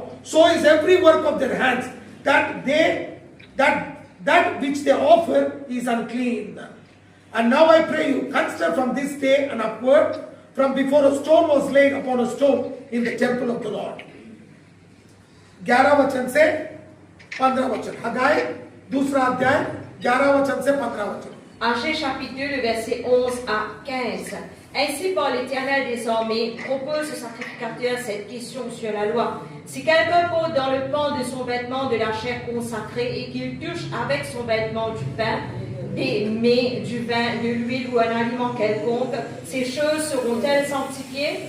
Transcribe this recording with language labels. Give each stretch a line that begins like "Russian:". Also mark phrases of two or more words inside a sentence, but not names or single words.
English: So is every work of their hands, that which they offer is unclean. And now I pray you, consider from this day and upward, from before a stone was laid upon a stone in the temple of the Lord.
Hindi: 11 वचन से 15 वचन, हगाई दूसरा अध्याय 11 वचन से 15 वचन.
French: Agé chapitre 2, le verset 11 à 15. Ainsi par l'Éternel désormais propose au sacrificateur cette question sur la loi. Si quelqu'un pose dans le pan de son vêtement de la chair consacrée et qu'il touche avec son vêtement du pain, des mets, du vin, de l'huile ou un aliment quelconque, ces choses seront-elles sanctifiées?